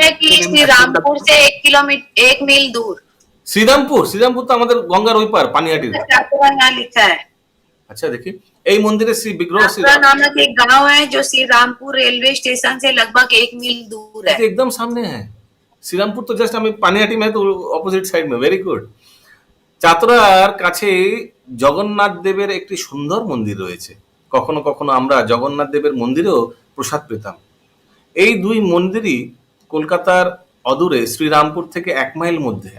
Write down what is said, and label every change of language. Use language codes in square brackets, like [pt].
[hi] है कि श्री रामपुर से 1 मील दूर। [bn] শ্রীরামপুর, শ্রীরামপুর তো আমাদের গঙ্গার ওই পার, পানিহাটির। [hi] चातुरा यहाँ लिखा है। [bn] আচ্ছা দেখি, এই মন্দিরে শ্রী বিগ্রহ শ্রী [hi] चातुरा नामक एक गांव है जो श्री रामपुर रेलवे स्टेशन से लगभग 1 मील दूर है। तो एकदम सामने है। [bn] শ্রীরামপুর তো জাস্ট আমি পানিহাটি [hi] में तो [en] opposite side [hi] में, [bn] ভেরি গুড। চাতরার কাছে জগন্নাথ দেবের একটি সুন্দর মন্দির রয়েছে। কখনো কখনো আমরা জগন্নাথ দেবের মন্দিরেও প্রসাদ পেতাম। এই দুই মন্দিরই কলকাতার অদূরে শ্রীরামপুর থেকে 1 মাইল মধ্যে।